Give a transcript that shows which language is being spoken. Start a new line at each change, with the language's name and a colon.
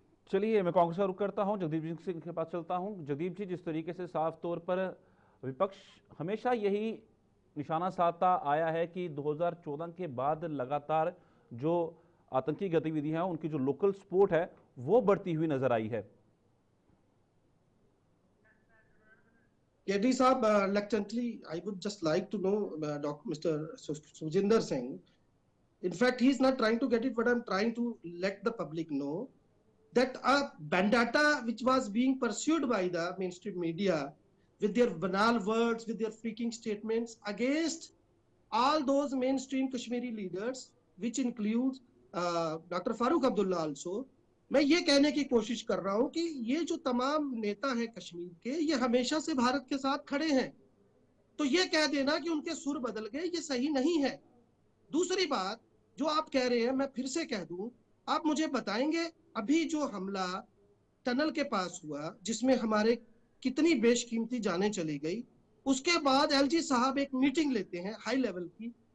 Hindi: चलिए मैं कांग्रेस का रुख करता हूं, जगदीप सिंह के पास चलता हूं। जगदीप जी, जिस तरीके से साफ तौर पर विपक्ष हमेशा यही निशाना साधता आया है कि 2014 के बाद लगातार जो आतंकी गतिविधियां हैं, उनकी जो लोकल सपोर्ट है वो बढ़ती हुई नजर आई है।
English: KD साहब, reluctantly, I would just like to know, Mr. Sujinder Singh. In fact, he is not trying to get it, but I'm trying to let the public know that a vendetta which was being pursued by the mainstream media with their banal words, with their freaking statements against all those mainstream Kashmiri leaders, which includes Dr. Farooq Abdullah also.
Hindi: मैं ये कहने की कोशिश कर रहा हूं कि ये जो तमाम नेता हैं कश्मीर के, ये हमेशा से भारत के साथ खड़े हैं, तो ये कह देना कि उनके सुर बदल गए, ये सही नहीं है। दूसरी बात जो आप कह रहे हैं, मैं फिर से कह दूं, आप मुझे बताएंगे अभी जो हमला टनल के पास हुआ, जिसमें हमारे कितनी बेशकीमती जानें चली गई, उसके बाद एलजी साहब एक मीटिंग लेते हैं हाई लेवल की।